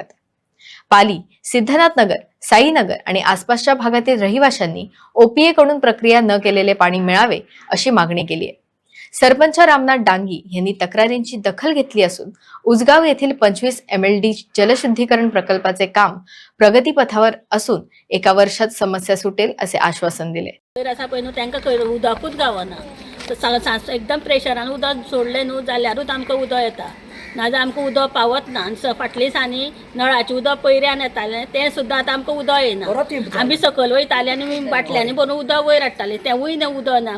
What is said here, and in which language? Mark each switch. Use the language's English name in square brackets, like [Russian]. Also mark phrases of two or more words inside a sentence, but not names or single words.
[Marathi] पाली, सिद्धनाथ नगर, साईनगर आणि आसपासच्या भागातील रहिवाशांनी ओपीए कडून प्रक्रिया न केलेले पाणी मिळावे अशी मागणी केली आहे. सरपंच रामनाथ डांगी यांनी तक्रारींची दखल घेतली असून उजगाव येथील 25 MLD जलशुद्धीकरण प्रकल्पाचे काम प्रगतीपथावर असून एका वर्षात समस्या सुटेल असे आश्वासन दिले. [Konkani] उदकूच गावना एकदम प्रेशरान उदक सोडले न्हू जाल्यारूच आमकां उदक येता, नाजाल्यार आमकां उदक पावत ना. फाटल्या दिसांनी नळाचें उदक पयऱ्यान येतालें तें सुद्दां आतां आमकां उदक येना. आमी सकयल वयताले आनी बाटल्यांनी भरून उदक वयर हाडटाले, तेंवूय उदक ना.